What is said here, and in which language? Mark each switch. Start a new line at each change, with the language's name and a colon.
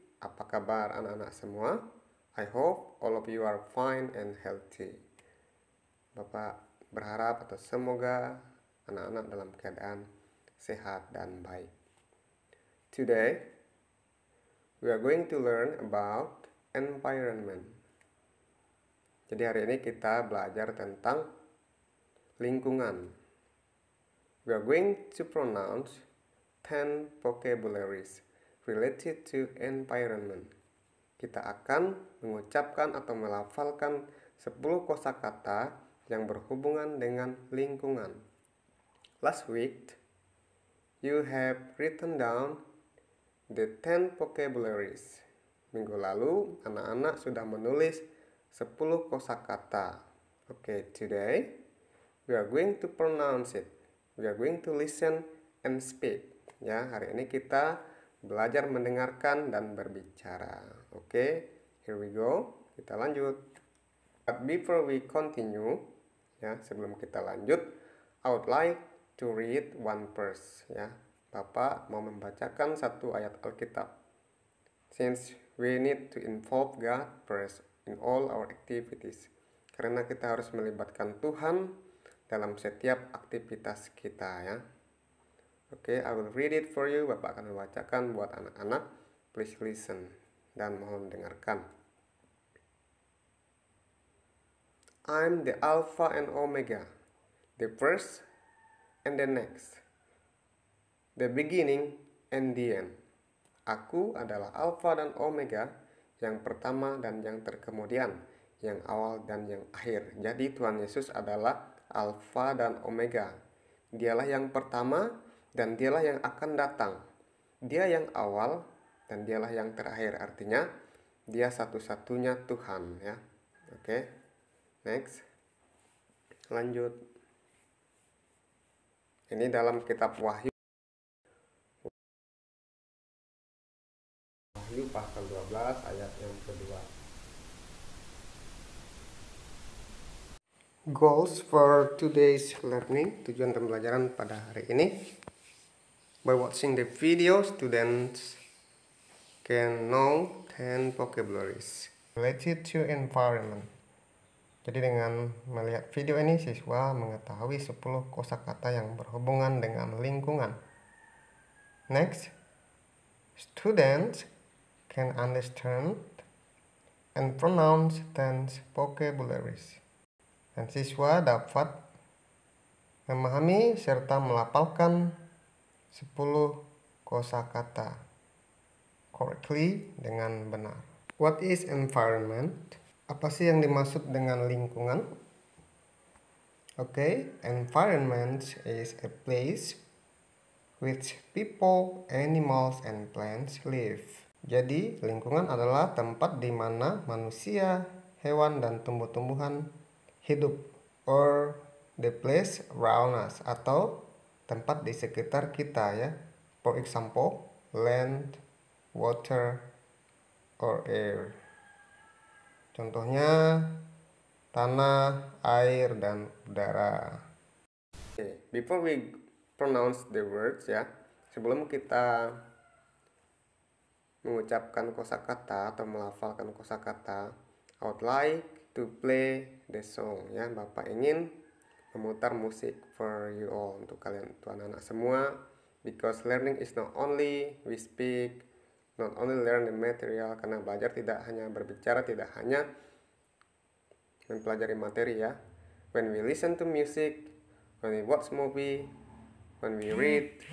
Indonesian: Apa kabar anak-anak semua?
English: I hope all of you are fine and healthy.
Indonesian: Bapak berharap atau semoga anak-anak dalam keadaan sehat dan baik.
English: Today, we are going to learn about environment.
Indonesian: Jadi hari ini kita belajar tentang lingkungan.
English: We are going to pronounce 10 vocabularies related to environment.
Indonesian: Kita akan mengucapkan atau melafalkan 10 kosakata yang berhubungan dengan lingkungan.
English: Last week, you have written down the 10 vocabularies.
Indonesian: Minggu lalu, anak-anak sudah menulis 10 kosakata.
English: Okay, today we are going to pronounce it. We are going to listen and speak.
Indonesian: Ya, hari ini kita belajar mendengarkan dan berbicara.
English: Okay, here we go.
Indonesian: Kita lanjut.
English: But before we continue,
Indonesian: ya, sebelum kita lanjut,
English: I would like to read one verse.
Indonesian: Ya, Bapak mau membacakan satu ayat Alkitab.
English: Since we need to involve God first in all our activities.
Indonesian: Karena kita harus melibatkan Tuhan dalam setiap aktivitas kita, ya.
English: Oke, I will read it for you.
Indonesian: Bapak akan membacakan buat anak-anak.
English: Please listen
Indonesian: dan mohon dengarkan.
English: I'm the Alpha and Omega, the first and the next, the beginning and the end.
Indonesian: Aku adalah Alpha dan Omega, yang pertama dan yang terkemudian, yang awal dan yang akhir. Jadi Tuhan Yesus adalah Alpha dan Omega. Dialah yang pertama dan dialah yang akan datang. Dia yang awal dan dialah yang terakhir. Artinya dia satu-satunya Tuhan, ya. Oke. Next. Lanjut. Ini dalam kitab Wahyu pasal 12 ayat yang kedua.
English: Goals for today's learning,
Indonesian: tujuan pembelajaran pada hari ini.
English: By watching the video, students can know 10 vocabularies related to environment.
Indonesian: Jadi dengan melihat video ini, siswa mengetahui 10 kosakata yang berhubungan dengan lingkungan.
English: Next, students can understand and pronounce 10 vocabularies.
Indonesian: Dan siswa dapat memahami serta melafalkan 10 kosakata correctly dengan benar.
English: What is environment?
Indonesian: Apa sih yang dimaksud dengan lingkungan?
English: Okay, environment is a place which people, animals, and plants live.
Indonesian: Jadi, lingkungan adalah tempat di mana manusia, hewan, dan tumbuh-tumbuhan hidup,
English: or the place around us,
Indonesian: atau tempat di sekitar kita, ya.
English: For example, land, water, or air.
Indonesian: Contohnya, tanah, air, dan udara.
English: Okay, before we pronounce the words,
Indonesian: ya, sebelum kita mengucapkan kosakata atau melafalkan kosakata,
English: I would like to play the song, ya.
Indonesian: Bapak ingin memutar musik
English: for you all,
Indonesian: untuk kalian, untuk anak-anak semua,
English: because learning is not only we speak, not only learn the material.
Indonesian: Karena belajar tidak hanya berbicara, tidak hanya mempelajari materi, ya.
English: When we listen to music, when we watch movie, when we read.